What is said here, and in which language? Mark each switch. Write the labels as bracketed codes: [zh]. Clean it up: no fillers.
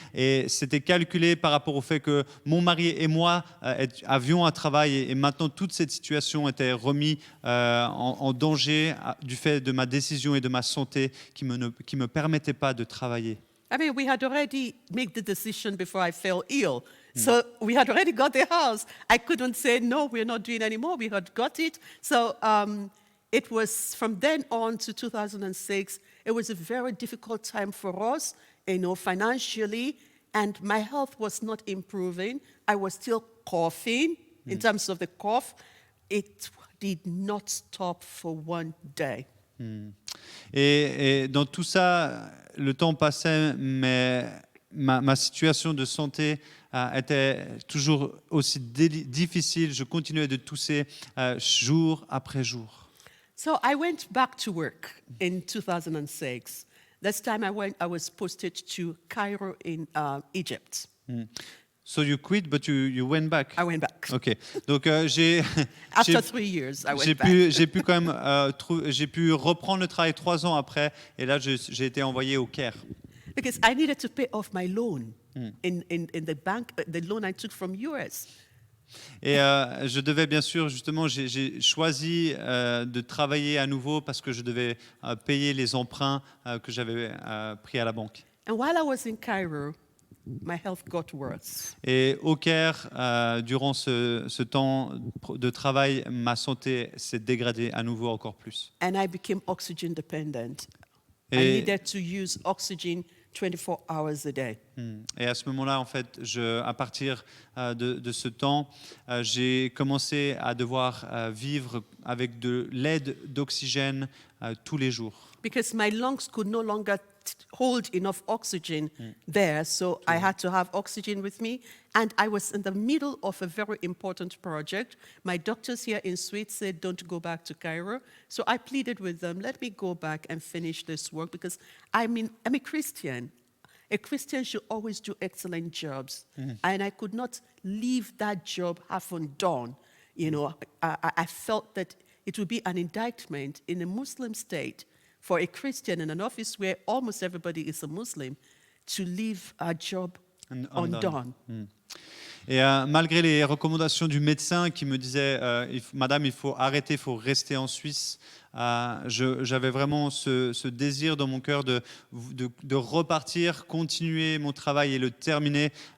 [fr] Et c'était calculé par rapport au fait que mon mari et moi avions un travail, et maintenant toute cette situation était remise en danger du fait de ma décision et de ma santé qui me permettait pas de travailler. [en] I mean, we had already made the decision before I fell ill. So we had already got the house. I couldn't say, no, we're not doing anymore. We had got it. So it was from then on to 2006, it was a very difficult time for us, financially, and my health was not improving. I was still coughing in terms of the cough. It did not stop for one day. [fr] Et dans tout ça, le temps passait, mais ma situation de santé était toujours aussi difficile. Je continuais de tousser jour après jour. [en] So I went back to work in 2006. This time I was posted to Cairo in Egypt. So you quit, but you went back. I went back. [fr] Ok. Donc [en] After 3 years, I went back. [fr] j'ai pu quand même j'ai pu reprendre le travail 3 ans après, et là j'ai été envoyé au Caire. [en] Because I needed to pay off my loan in the bank, the loan I took from US. [fr] Et je devais bien sûr, justement, j'ai choisi de travailler à nouveau parce que je devais payer les emprunts que j'avais pris à la banque. [en] And while I was in Cairo, my health got worse. [fr] Et au Caire, durant ce temps de travail, ma santé s'est dégradée à nouveau encore plus. [en] And I became oxygen dependent. I [fr] Et, [en] needed to use oxygen 24 hours a day. [fr] et à ce moment-là, en fait, à partir de ce temps, j'ai commencé à devoir vivre avec de l'aide d'oxygène tous les jours. [en] Because my lungs could no longer hold enough oxygen there, so I had to have oxygen with me. And I was in the middle of a very important project. My doctors here in Sweden said, don't go back to Cairo. So I pleaded with them, let me go back and finish this work, because I'm a Christian. A Christian should always do excellent jobs. And I could not leave that job half undone. I felt that it would be an indictment in a Muslim state for a Christian in an office where almost everybody is a Muslim to leave a job undone. [fr] Et malgré les recommandations du médecin qui me disait Madame, il faut arrêter, il faut rester en Suisse, j'avais vraiment ce désir dans mon cœur de repartir, continuer mon travail et le terminer.